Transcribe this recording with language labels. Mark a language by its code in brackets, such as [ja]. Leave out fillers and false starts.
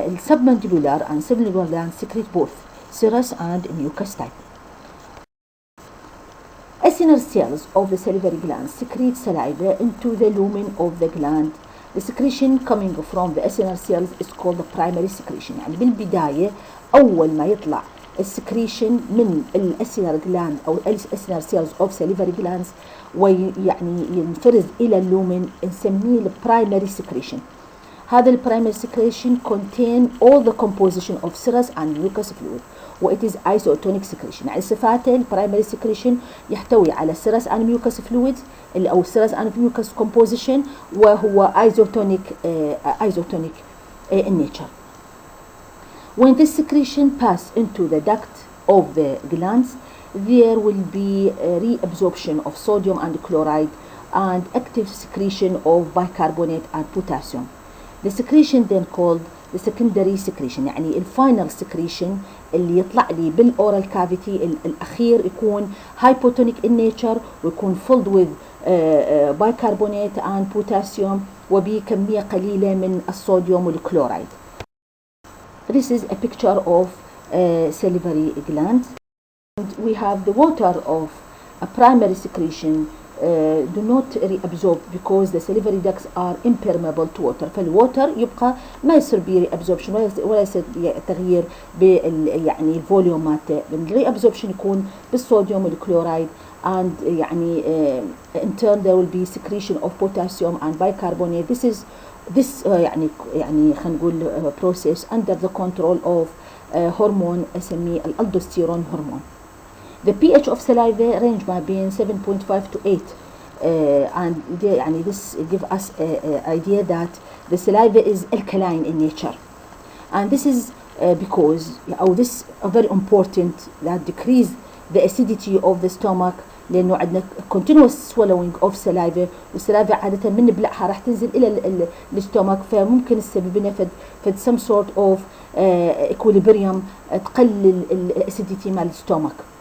[en] Submandibular and sublingual glands secrete both serous and mucous type. Acinar cells of the salivary glands secrete saliva into the lumen of the gland. The secretion coming from the acinar cells is called the primary secretion. [ar] بالبداية أول ما يطلع السكريشن من الأسينر جلاند أو الأسينر سيلز [en] of salivary glands [ar] ينفرز إلى اللومن نسميه البرايمري secretion. [en] هذا البرايمري secretion contain all the composition of serous and mucous fluid, و it is isotonic secretion. صفاته البرايمري secretion [ar] يحتوي على [en] serous and mucous fluid أو serous and mucous composition، وهو isotonic in nature. When this secretion pass into the duct of the glands, there will be a reabsorption of sodium and chloride and active secretion of bicarbonate and potassium. The secretion then called the secondary secretion. [ar] الفاينل secretion اللي يطلع لي بالأورال cavity الأخير يكون [en] hypotonic in nature [ar] ويكون [en] filled with bicarbonate and potassium [ar] وبكمية قليلة من الصوديوم والكلورايد. [en] This is a picture of salivary glands. And we have the water of a primary secretion do not reabsorb because the salivary ducts are impermeable to water. [ar] فالووتر يبقى ما يصير به reabsorption ولا يصير تغيير يعني الفوليوم مالته. الريابزوربشن يكون بالصوديوم والكلورايد [en] and يعني in turn there will be secretion of potassium and bicarbonate. This [ar] يعني خلينا نقول [en] process under the control of [ar] هرمون اسميه الالدوستيرون هرمون. [en] The pH of saliva range [ar] ما بين [en] 7.5 to 8 and يعني this give us a idea that the saliva is alkaline in nature, and this is because this very important that decrease the acidity of the stomach [ar] لأنه عندنا [en] continuous swallowing of saliva [ar] والسلايفا عادة من نبلعها راح تنزل إلى الستومك فممكن تسبب لنا فد [en] some sort of equilibrium [ar] تقلل [en] acidity [ar] مال الستومك.